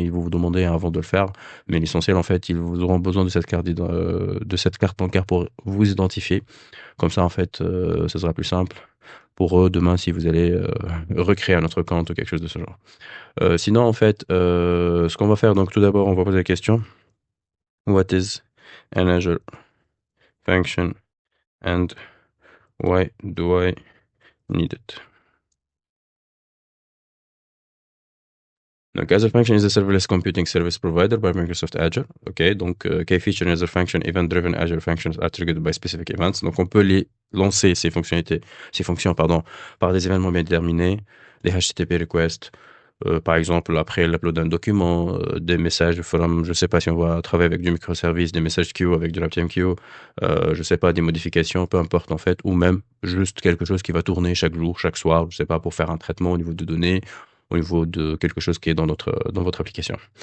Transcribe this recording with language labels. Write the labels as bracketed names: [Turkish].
[French] Ils vont vous demander avant de le faire. Mais l'essentiel, en fait, ils vous auront besoin de de cette carte bancaire pour vous identifier. Comme ça, en fait, ça sera plus simple pour eux demain si vous allez recréer un autre compte ou quelque chose de ce genre. Sinon, en fait, ce qu'on va faire, donc tout d'abord, on va poser la question. [English] What is an Azure function and why do I need it? Donc, Azure Function is a serverless computing service provided by Microsoft Azure. OK, donc, key feature in Azure Function, event-driven Azure functions are triggered by specific events. [French] Donc, on peut les lancer, ces fonctions, pardon, par des événements bien déterminés, des HTTP requests, par exemple, après l'upload d'un document, des messages de forum, je sais pas si on va travailler avec du microservice, des messages queue avec de l'RTMQ, je sais pas, des modifications, peu importe en fait, ou même juste quelque chose qui va tourner chaque jour, chaque soir, je sais pas, pour faire un traitement au niveau de données, au niveau de quelque chose qui est dans votre application.